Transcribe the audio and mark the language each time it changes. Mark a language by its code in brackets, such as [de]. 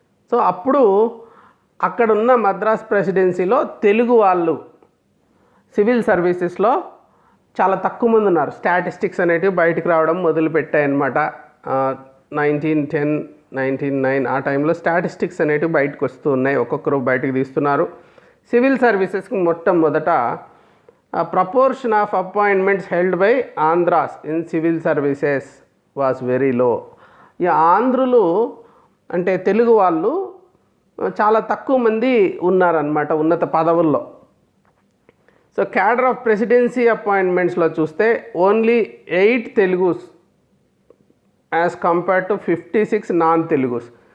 [te] So అప్పుడు అక్కడున్న మద్రాస్ ప్రెసిడెన్సీలో తెలుగు వాళ్ళు సివిల్ సర్వీసెస్లో చాలా తక్కువ మంది ఉన్నారు. స్టాటిస్టిక్స్ అనేటివి బయటకు రావడం మొదలుపెట్టాయన్నమాట. 1910, 1909 ఆ టైంలో స్టాటిస్టిక్స్ అనేటివి బయటకు వస్తూ ఉన్నాయి, ఒక్కొక్కరు బయటకు తీస్తున్నారు. సివిల్ సర్వీసెస్కి మొట్టమొదట [en] proportion of appointments held by Andhras in civil services was very low. [te] ఈ ఆంధ్రులు అంటే తెలుగు వాళ్ళు చాలా తక్కువ మంది ఉన్నారనమాట ఉన్నత పదవుల్లో. [en] So cadre of presidency అపాయింట్మెంట్స్లో చూస్తే only 8 Telugus as compared to 56 non Telugus.